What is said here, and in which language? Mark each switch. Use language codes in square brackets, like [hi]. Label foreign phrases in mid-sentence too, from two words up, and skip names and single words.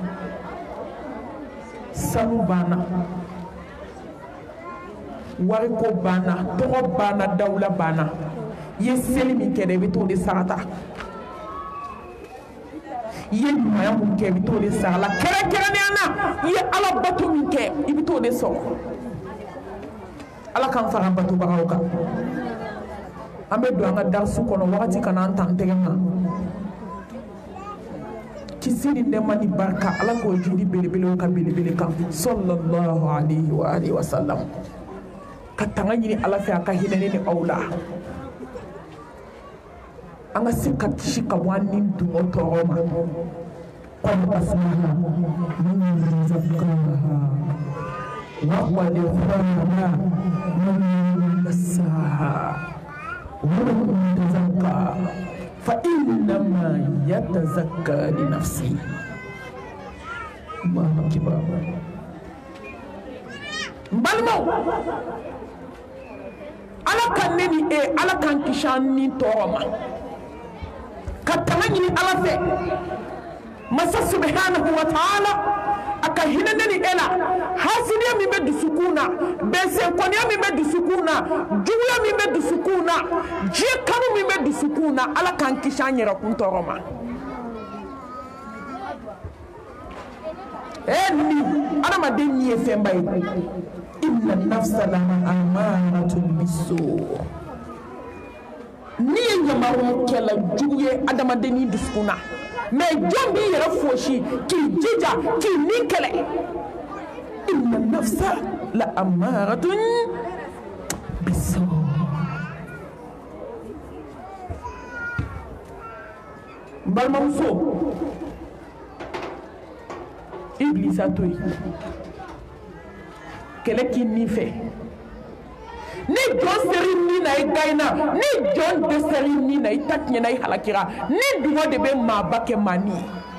[bm] sanu banna wariko banna tɔgɔ banna dawula banna i ye seli min kɛ dɛ i bɛ t'o de sarata i ye ɲumanya mun kɛ i bɛ t'o de sara la kɛrɛnkɛrɛnnenya na i ye ala bato min kɛ i bɛ t'o de sɔrɔ ala k'an fara batobagaw kan an bɛ don an ka darisu kɔnɔ wagati kana an ta an tɛgɛ ma kisi ni nɛɛma ni barika ala k'o jidi belebelew ka belebele kan [ar] صلى الله عليه وعلى آله وسلم [bm] ka tanga ɲini ala fɛ a ka hinɛ ne ni aw la an ka se ka kisi ka bɔ an ni dungo tɔɔrɔ ma [ar] قد أفلح من زكاها وقد خاب من دساها ومن تزكى فإنما يتزكى لنفسه الله أكبر [bm] balimaw ala kan ne ni e ala kan kisi an ni tɔɔrɔ ma ka tanga ɲini ala fɛ masa [ar] سبحانه وتعالى [bm] a ka hinɛ ne ni e la hasidiya min bɛ dusukun na bɛnsɛnkɔniya min bɛ dusukun na juguya min bɛ dusukun na diɲɛ kanu min bɛ dusukun na ala k'an kisi an yɛrɛkun tɔɔrɔ ma ni adamaden ni ye fɛnba ye [ar] إن النفس لأمارة بالسوء' [bm] ni ye ɲamarun kɛla jugu ye adamaden ni dusukun na mais jɔn b'i yɛrɛ fosi k'i jija k'i ni kɛlɛ [ar] إن النفس لأمارة بالسوء' [bm] balimamuso iblisa to yen kɛlɛ k'i nin fɛ ni jɔn seri nin na i gayina ni jɔn dɛsɛri nin na i ta tiɲɛna i halakira ni dungɔ de bɛ maaba kɛ maa ni ye